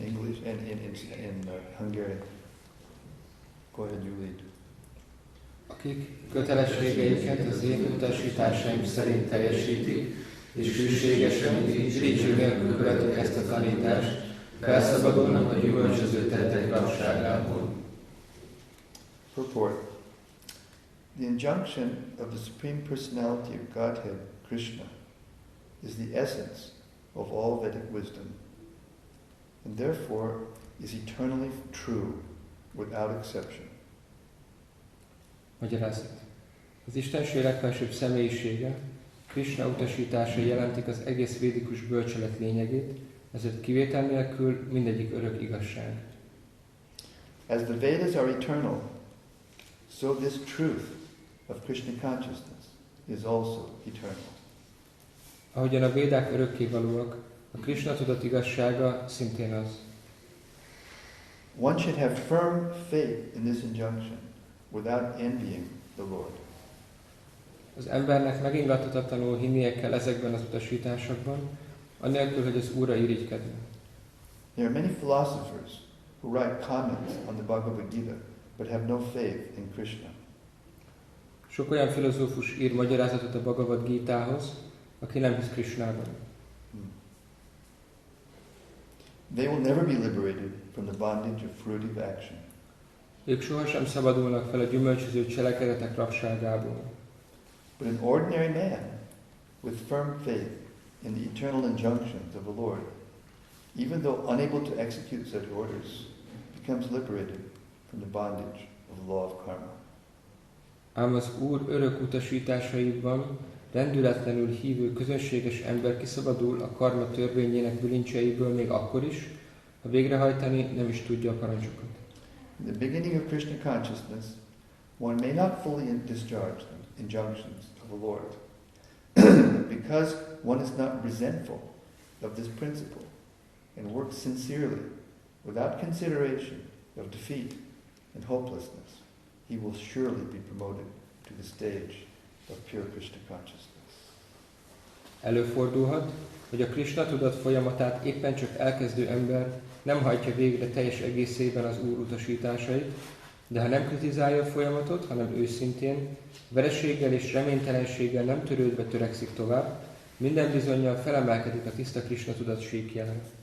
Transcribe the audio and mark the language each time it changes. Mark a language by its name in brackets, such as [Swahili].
[English] In English and in Hungarian. Go ahead, you read. [Hungarian] Akik kötelességeiket az én utasításaim szerint teljesítik, és hűségesen, irítség nélkül követik ezt a tanítást, felszabadulnak a gyümölcsöző tettek rabságából. [English] Purport. The injunction of the Supreme Personality of Godhead, Krishna, is the essence of all Vedic wisdom, and therefore is eternally true without exception. [Hungarian] Magyarázat. Az Istenség legfelsőbb személyisége, Krishna utasításai jelentik az egész védikus bölcselet lényegét, ezért kivétel nélkül mindegyik örök igazság. [English] As the Vedas are eternal, so this truth of Krishna consciousness is also eternal. [Hungarian] Ahogyan a védák örökkévalóak, a Krishna tudat igazsága szintén az. [English] One should have firm faith in this injunction without envying the Lord. [Hungarian] Az embernek megingathatatlanul hinnie kell ezekben az utasításokban, anélkül, hogy az Úrra irigykedne. [English] There are many philosophers who write comments on the Bhagavad Gita, but have no faith in Krishna. [Hungarian] Sok olyan filozófus ír magyarázatot a Bhagavad Gítához, aki nem hisz Krishnában. [English] They will never be liberated from the bondage of fruitive action. [Hungarian] Ők sohasem szabadulnak fel a gyümölcsöző cselekedetek rabságából. [English] But an ordinary man with firm faith in the eternal injunctions of the Lord, even though unable to execute such orders, becomes liberated from the bondage of the law of karma. [Hungarian] Ám az Úr örök utasításaiban rendületlenül hívő közönséges ember kiszabadul a karma törvényének bilincseiből még akkor is, ha végrehajtani nem is tudja a parancsokat. [English] In the beginning of Krishna consciousness, one may not fully discharge the injunctions of the Lord, because one is not resentful of this principle and works sincerely, without consideration of defeat and hopelessness, he will surely be promoted to the stage of pure Krishna consciousness. [Hungarian] Előfordulhat, hogy a Krisna tudat folyamatát éppen csak elkezdő ember nem hajtja végre teljes egészében az Úr utasításait, de ha nem kritizálja a folyamatot, hanem őszintén, vereséggel és reménytelenséggel nem törődve törekszik tovább, minden bizonnyal felemelkedik a tiszta Krisna tudat síkjára.